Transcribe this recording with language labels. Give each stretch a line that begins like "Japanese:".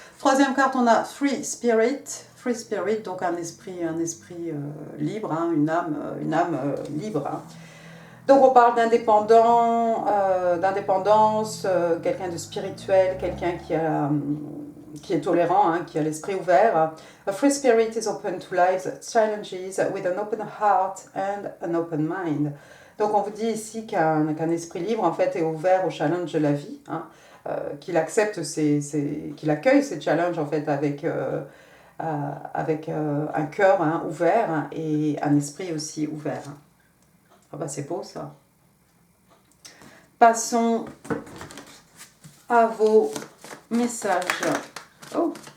French: Troisième carte, on a Free Spirit. Free Spirit, donc un esprit libre, hein, une âme libre. Hein. Donc on parle d'indépendance, quelqu'un de spirituel, quelqu'un qui est tolérant, hein, qui a l'esprit ouvert.
English: A free spirit is open to life's challenges with an open heart and an open mind.
French: Donc on vous dit ici qu'un esprit libre en fait est ouvert aux challenges de la vie, hein, qu'il accepte qu'il accueille ces challenges en fait avec un cœur hein, ouvert hein, et un esprit aussi ouvert. Ah bah c'est beau ça. Passons à vos messages. Oh.